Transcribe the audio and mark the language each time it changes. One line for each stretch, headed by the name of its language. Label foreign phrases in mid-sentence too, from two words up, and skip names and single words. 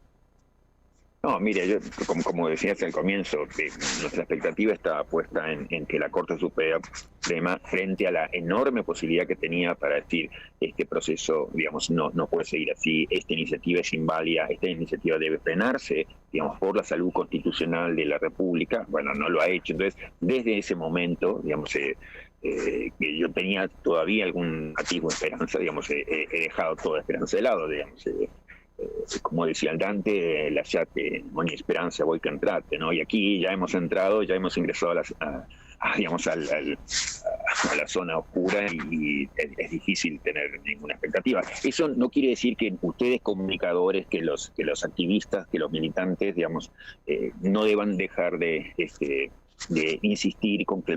Spanish: No, mire, yo, como decías al comienzo, nuestra expectativa estaba puesta en que la Corte Suprema, frente a la enorme posibilidad que tenía para decir este proceso, digamos, no puede seguir así, esta iniciativa es inválida, esta iniciativa debe frenarse, digamos, por la salud constitucional de la República, bueno, no lo ha hecho. Entonces, desde ese momento, digamos, que yo tenía todavía algún atisbo de esperanza, digamos, he dejado toda esperanza de lado, digamos, como decía el Dante,
Italian: lasciate ogni esperanza voi che entrate,
Spanish: ¿no? Y aquí ya hemos entrado, ya hemos ingresado digamos, a la zona oscura y es difícil tener ninguna expectativa. Eso no quiere decir que ustedes comunicadores, que los activistas, que los militantes, digamos, no deban dejar de insistir con que el proceso es ilegítimo.